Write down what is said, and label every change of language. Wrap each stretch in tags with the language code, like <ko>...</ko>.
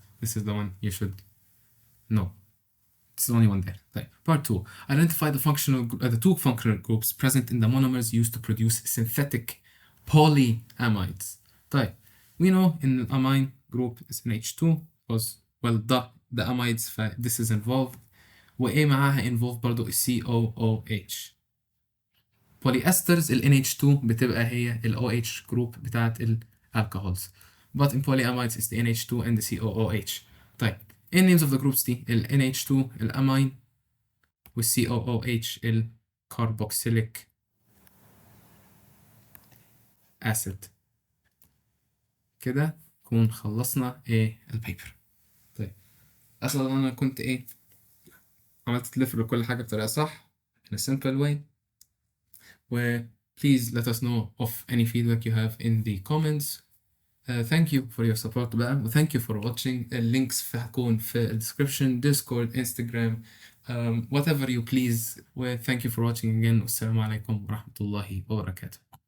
<en>This is the one you should know. It's the only one there. Right. Part 2. Identify the two functional groups present in the monomers used to produce synthetic polyamides.</en> <ar>طيب.</ar> <en>We know in the amine group is NH2 because, well, the amides, this is involved.</en> <ar>وإيه معاها involved برضو COOH. Polyesters ال NH2 بتبقى هي ال OH group بتاعت ال alcohols.</ar> <en>But in polyamides it's the NH2 and the COOH.</en> <ar>طيب. ايه</ar> <en>names of the groups</en> <ar>دي؟ ال NH2 الامين وال COOH ال carboxylic acid. كده نكون خلصنا البيبر. طيب أصلا أنا كنت عملت تلف لكل حاجة بطريقة صح</ar> <en>in a simple way. Please let us know of any feedback you have in the comments. Thank you for your support بقى, thank you for watching. Links</en> <ar>هتكون في</ar> <en>description, Discord, Instagram, whatever you please. Thank you for watching again.</en> <ar>والسلام عليكم ورحمة الله وبركاته.</ar>